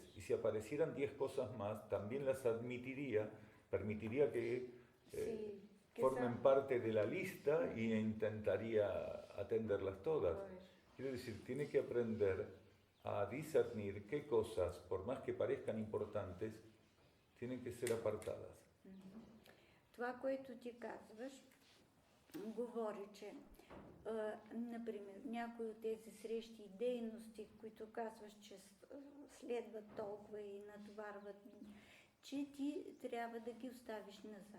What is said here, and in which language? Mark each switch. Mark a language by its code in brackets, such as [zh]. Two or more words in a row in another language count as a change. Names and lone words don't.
[es] Y si aparecieran 10 cosas más, también las admitiría, permitiría que formen parte de la lista y intentaría atenderlas todas. Quiero decir, tiene que aprender a discernir qué cosas, por más que parezcan importantes, tienen que ser apartadas. [bg] Това, което ти казваш, говори, че например, някои от тези срещи и дейности, които казваш, че следват толкова и натоварват, че ти трябва да ги оставиш назад.